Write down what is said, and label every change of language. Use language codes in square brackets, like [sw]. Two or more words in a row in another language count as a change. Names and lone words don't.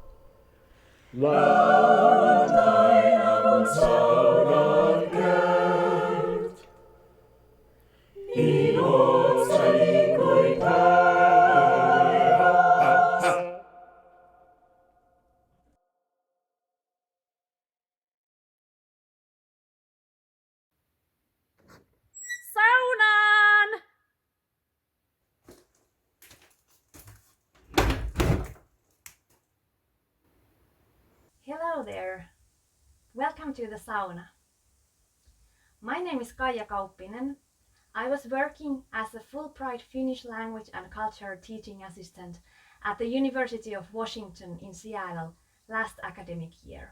[fi] Lauantaina kun saunaan käyt, niin oot sä niin kuin Saunaan! [en] Hello there. Welcome to the sauna. My name is Kaija Kauppinen. I was working as a Fulbright Finnish language and culture teaching assistant at the University of Washington in Seattle last academic year.